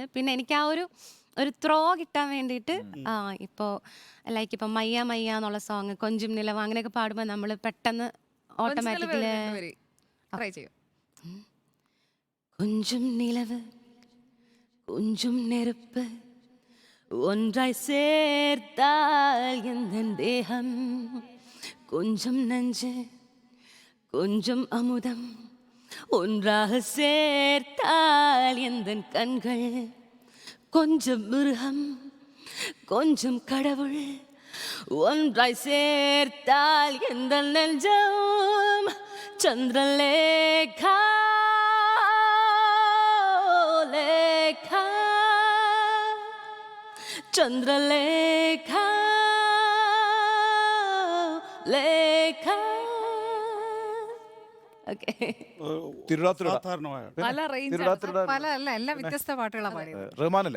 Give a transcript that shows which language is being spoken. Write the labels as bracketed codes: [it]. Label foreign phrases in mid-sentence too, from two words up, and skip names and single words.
[ml] പിന്നെ എനിക്ക് ആ ഒരു ത്രോ കിട്ടാൻ വേണ്ടിയിട്ട് ഇപ്പോൾ ലൈക്ക് ഇപ്പം മയ്യ മയ്യ എന്നുള്ള സോങ്, കൊഞ്ചും നിലവ് അങ്ങനെയൊക്കെ പാടുമ്പോൾ നമ്മൾ പെട്ടെന്ന് ഓട്ടോമാറ്റിക്കലി [ta] கொஞ்சும் நிலவு கொஞ்சும் நெருப்பு ஒன்றாய் சேர்த்தால் எந்தன் தேகம், கொஞ்சம் நஞ்சு கொஞ்சம் அமுதம் ஒன்றாக சேர்த்தால் எந்தன் கண்கள், கொஞ்சம் மிருகம் கொஞ்சம் கடவுள் ஒன்றாய் சேர்த்தால் எந்தன் நெஞ்சம், சந்திரலேகா லேகா चंद्रलेखा ലേഖ. [ml] ഓക്കെ. തിരുടാത്തിരുട. സാധാരണമായ പല റേഞ്ച് തിരുടാത്തിരുട പല അല്ല എല്ലാം വ്യത്യസ്ത പാട്ടുകളാണ് പാടിയത്. റഹ്മാനല്ലേ?